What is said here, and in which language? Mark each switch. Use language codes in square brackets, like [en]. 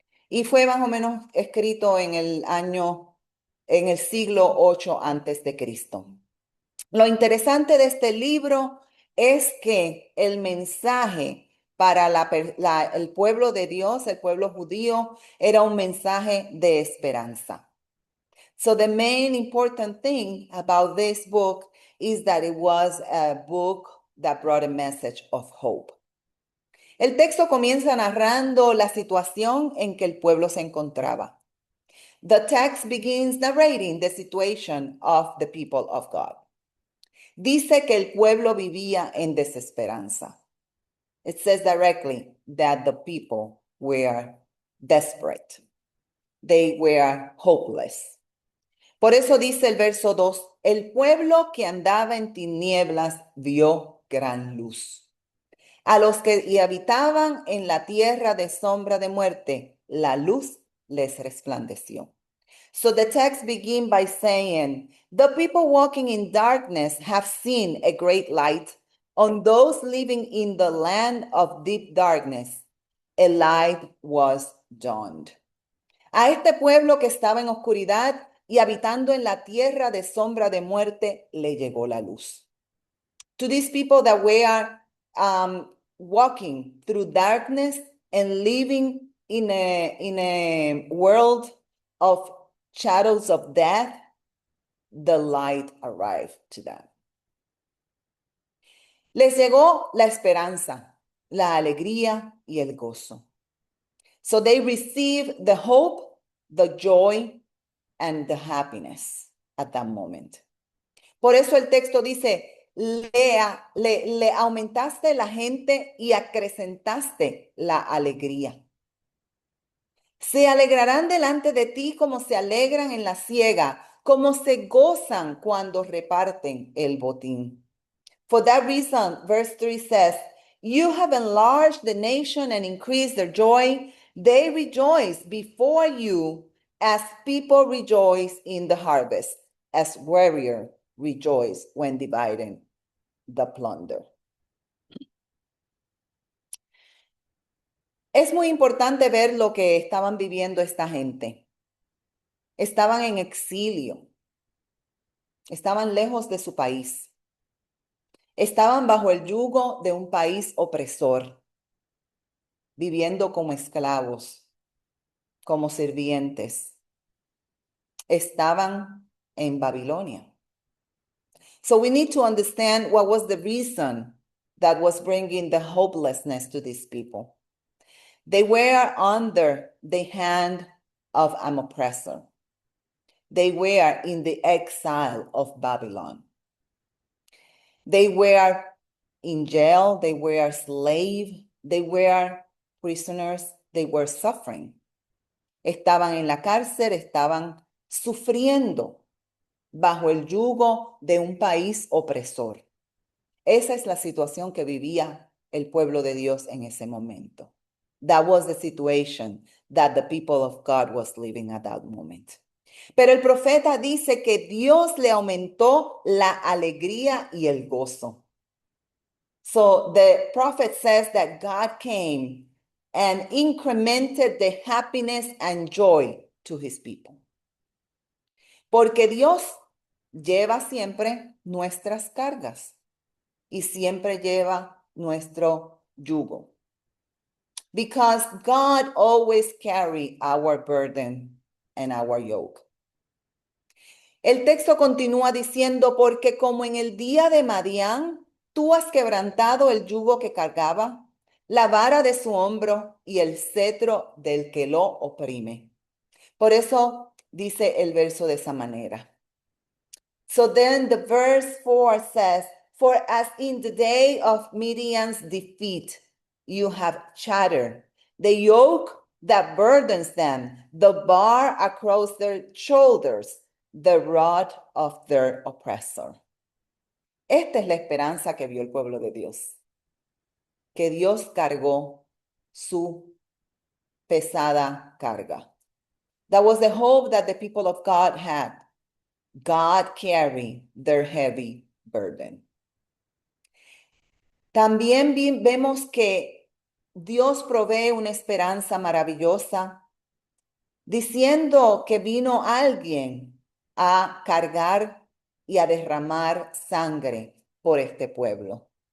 [es] Y fue más o menos escrito en en el siglo 8 antes de Cristo. Lo interesante de este libro es que el mensaje para el pueblo de Dios, el pueblo judío, era un mensaje de esperanza. [en] So the main important thing about this book is that it was a book that brought a message of hope. [es] El texto comienza narrando la situación en que el pueblo se encontraba. [en] The text begins narrating the situation of the people of God. [es] Dice que el pueblo vivía en desesperanza. [en] It says directly that the people were desperate. They were hopeless. [es] Por eso dice el verso 2, el pueblo que andaba en tinieblas vio gran luz. A los que habitaban en la tierra de sombra de muerte, la luz les resplandeció. [en] So the text begins by saying, the people walking in darkness have seen a great light. On those living in the land of deep darkness, a light was dawned. [es] A este pueblo que estaba en oscuridad y habitando en la tierra de sombra de muerte, le llegó la luz. [en] To these people that were walking through darkness and living in a world of shadows of death, the light arrived to them. [es] Les llegó la esperanza, la alegría y el gozo. [en] So they received the hope, the joy, and the happiness at that moment. [es] Por eso el texto dice, le aumentaste la gente y acrecentaste la alegría. Se alegrarán delante de ti como se alegran en la siega, como se gozan cuando reparten el botín. [en] For that reason, verse 3 says, you have enlarged the nation and increased their joy. They rejoice before you as people rejoice in the harvest, as warriors rejoice when dividing the plunder. [es] Es muy importante ver lo que estaban viviendo esta gente. Estaban en exilio, estaban lejos de su país, estaban bajo el yugo de un país opresor, viviendo como esclavos, como sirvientes. Estaban en Babilonia. [en] So we need to understand what was the reason that was bringing the hopelessness to these people. They were under the hand of an oppressor. They were in the exile of Babylon. They were in jail, they were slaves, they were prisoners, they were suffering. [es] Estaban en la cárcel, estaban sufriendo bajo el yugo de un país opresor. Esa es la situación que vivía el pueblo de Dios en ese momento. [en] That was the situation that the people of God was living at that moment. [es] Pero el profeta dice que Dios le aumentó la alegría y el gozo. [en] So the prophet says that God came and incremented the happiness and joy to his people. [es] Porque Dios lleva siempre nuestras cargas y siempre lleva nuestro yugo. [en] Because God always carry our burden and our yoke. [es] El texto continúa diciendo, porque como en el día de Madián, tú has quebrantado el yugo que cargaba, la vara de su hombro y el cetro del que lo oprime. Por eso dice el verso de esa manera. [en] So then the verse 4 says, for as in the day of Midian's defeat, you have shattered the yoke that burdens them, the bar across their shoulders, the rod of their oppressor. [es] Esta es la esperanza que vio el pueblo de Dios, que Dios cargó su pesada carga. [en] That was the hope that the people of God had. God carried their heavy burden. [es] También vemos que Dios provee una esperanza maravillosa, diciendo que vino alguien a cargar y a derramar sangre por este pueblo.